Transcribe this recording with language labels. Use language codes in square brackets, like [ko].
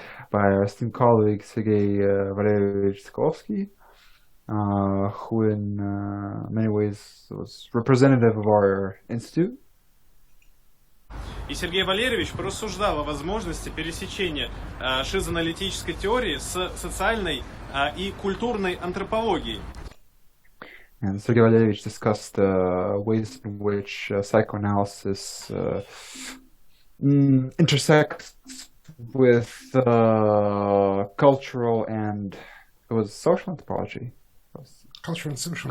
[en] By our esteemed colleague Sergei Valeryevich Sokolovsky, who in many ways was representative of our institute. [ru] И Сергей Валерьевич порассуждал о возможности пересечения шизоаналитической теории с социальной и культурной антропологией. [en] And Sergei Valeryevich discussed ways in which psychoanalysis intersects with cultural and it was social anthropology. Cultural and social